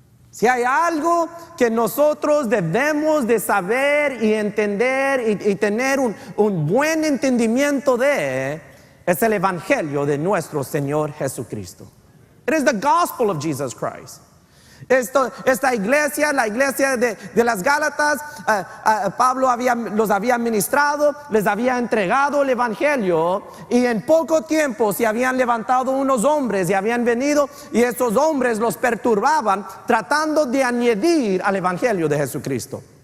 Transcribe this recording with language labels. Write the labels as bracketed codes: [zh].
[es] Si hay algo que nosotros debemos de saber y entender y tener un buen entendimiento de, es el evangelio de nuestro Señor Jesucristo. [en] It is the gospel of Jesus Christ. [es] Esta iglesia, la iglesia de las Gálatas, Pablo los había ministrado, les había entregado el evangelio, y en poco tiempo se habían levantado unos hombres y habían venido, y esos hombres los perturbaban tratando de añadir al evangelio de Jesucristo.